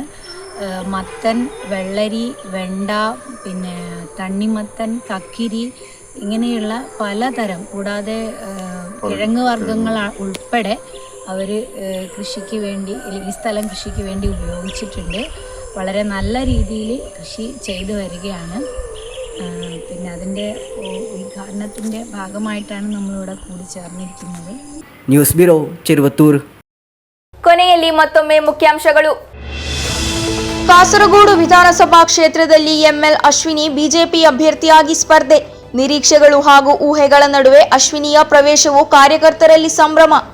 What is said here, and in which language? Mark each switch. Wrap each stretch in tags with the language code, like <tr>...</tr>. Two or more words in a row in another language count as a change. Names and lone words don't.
<ml>മത്തൻ, വെള്ളരി, വെണ്ട, പിന്നെ തണ്ണിമത്തൻ, കക്കിരി ഇങ്ങനെയുള്ള പലതരം, കൂടാതെ കിഴങ്ങ് വർഗ്ഗങ്ങൾ ഉൾപ്പെടെ അവർ കൃഷിക്ക് വേണ്ടി, ഈ സ്ഥലം കൃഷിക്ക് വേണ്ടി ഉപയോഗിച്ചിട്ടുണ്ട്. വളരെ നല്ല രീതിയിൽ കൃഷി ചെയ്തു വരികയാണ്. പിന്നെ അതിൻ്റെ ഉദ്ഘാടനത്തിൻ്റെ ഭാഗമായിട്ടാണ് നമ്മളിവിടെ കൂടി ചേർന്നിരിക്കുന്നത്.</ml> <kn>ನ್ಯೂಸ್ ಬ್ಯೂರೋ, ಚೆರುವತ್ತೂರು. ಕೊನೆಯಲ್ಲಿ ಮತ್ತೊಮ್ಮೆ ಮುಖ್ಯಾಂಶಗಳು. ಕಾಸರಗೋಡು ವಿಧಾನಸಭಾ ಕ್ಷೇತ್ರದಲ್ಲಿ ಎಂಎಲ್ ಅಶ್ವಿನಿ ಬಿಜೆಪಿ ಅಭ್ಯರ್ಥಿಯಾಗಿ ಸ್ಪರ್ಧೆ. ನಿರೀಕ್ಷೆಗಳು ಹಾಗೂ ಊಹೆಗಳ ನಡುವೆ ಅಶ್ವಿನಿಯ ಪ್ರವೇಶವು ಕಾರ್ಯಕರ್ತರಲ್ಲಿ ಸಂಭ್ರಮ.</kn>